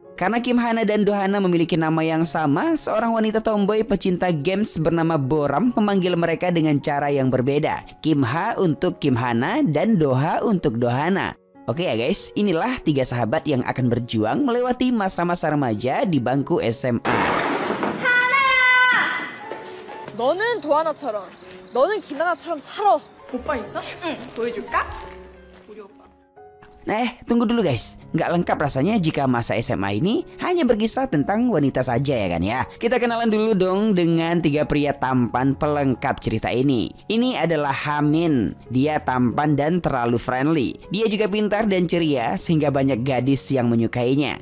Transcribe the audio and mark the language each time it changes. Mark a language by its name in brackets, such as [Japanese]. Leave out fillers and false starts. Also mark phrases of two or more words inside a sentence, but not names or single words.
[Indonesian] Karena Kim Hana dan Dohana memiliki nama yang sama, seorang wanita tomboy pecinta games bernama Boram memanggil mereka dengan cara yang berbeda. Kim Ha untuk Kim Hana dan Doha untuk Dohana. Oke ya guys, inilah 3 sahabat yang akan berjuang melewati masa-masa remaja di bangku SMA. [Korean] 너는 도하나처럼, 너는 김하나처럼 살아. 오빠 있어? 응. 보여줄까? 우리 오빠. [Indonesian] Tunggu dulu guys. Nggak lengkap rasanya jika masa SMA ini hanya berkisah tentang wanita saja ya kan ya. Kita kenalan dulu dong dengan 3 pria tampan pelengkap cerita ini. Ini adalah Hamin. Dia tampan dan terlalu friendly. Dia juga pintar dan ceria sehingga banyak gadis yang menyukainya.